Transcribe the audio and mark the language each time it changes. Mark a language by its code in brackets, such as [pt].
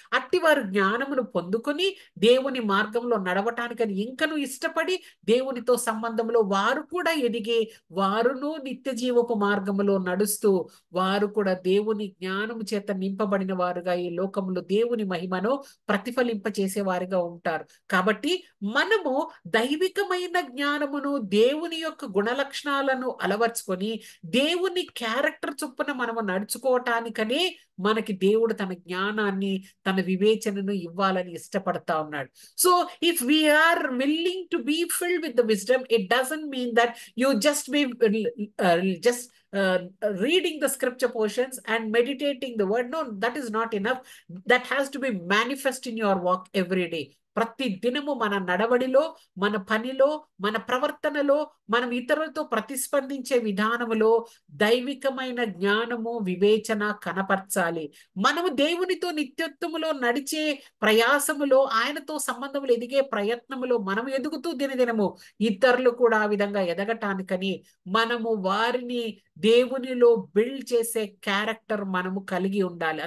[te] అట్టి వారు జ్ఞానమును పొందుకొని దేవుని మార్గంలో నడవటానికని ఇంకను ఇష్టపడి దేవునితో సంబంధంలో వారు కూడా ఎదిగి వారును నిత్య జీవపు మార్గములో నడుస్తూ వారు కూడా దేవుని జ్ఞానము చేత నింపబడిన వారుగా ఈ లోకంలో దేవుని మహిమను ప్రతిఫలింప చేసే వారిగా ఉంటారు. కాబట్టి మనము దైవికమైన జ్ఞానమును, దేవుని యొక్క గుణలక్షణాలను అలవర్చుకొని దేవుని క్యారెక్టర్ చొప్పున మనము నడుచుకోవటానికనే మనకి దేవుడు తన జ్ఞానాన్ని, తన వివేచనను ఇవ్వాలని ఇష్టపడతా ఉన్నాడు. [en] So if we are willing to be filled with the wisdom, it doesn't mean that you just be just reading the scripture portions and meditating the word. No, that is not enough. That has to be manifest in your walk every day. [te] ప్రతి దినము మన నడవడిలో, మన పనిలో, మన ప్రవర్తనలో, మనం ఇతరులతో ప్రతిస్పందించే విధానములో దైవికమైన జ్ఞానము, వివేచన కనపరచాలి. మనము దేవునితో నిత్యత్వములో నడిచే ప్రయాసములో, ఆయనతో సంబంధములు ఎదిగే ప్రయత్నములో మనం ఎదుగుతూ దినదినము ఇతరులు కూడా ఆ విధంగా ఎదగటానికని మనము వారిని దేవునిలో బిల్డ్ చేసే క్యారెక్టర్ మనము కలిగి ఉండాలి.